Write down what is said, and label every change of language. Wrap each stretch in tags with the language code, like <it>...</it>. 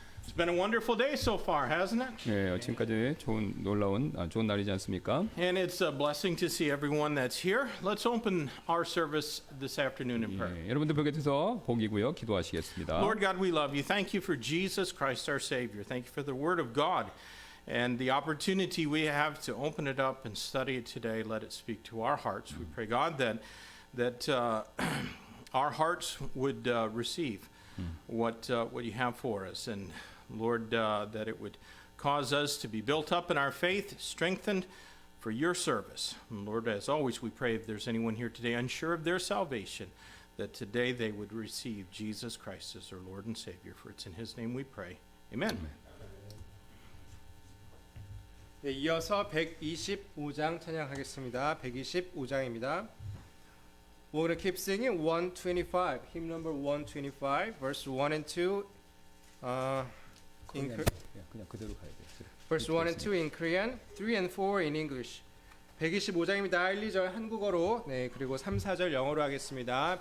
<en>It's been a wonderful day so far, hasn't it?</en> <ko>네, 지금까지 좋은 날이지 않습니까?</ko> <en>And it's a blessing to see everyone that's here. Let's open our service this afternoon in prayer.</en> <ko>예, 여러분들 뵙게 돼서 복이고요. 기도하시겠습니다.</ko> <en>Lord God, we love you. Thank you for Jesus Christ, our Savior. Thank you for the Word of God and the opportunity we have to open it up and study it today. Let it speak to our hearts. We pray, God, that our hearts would receive what you have for us, and Lord, that it would cause us to be built up in our faith, strengthened for your service. And Lord, as always, we pray if there's anyone here today unsure of their salvation, that today they would receive Jesus Christ as their Lord and Savior. For it's in His name we pray. Amen.</en> <ko>네, 이어서 125장 찬양하겠습니다. 125장입니다.</ko> <en>We're going to keep singing 125, hymn number 125, verse 1 and 2.</en> <ko>그냥 그대로 가야 돼.</ko> <en>Verse 1 and 2 in Korean, 3 and 4 in English.</en> <ko>125장입니다. 1, 2절 한국어로, 네, 그리고 3, 4절 영어로 하겠습니다.</ko>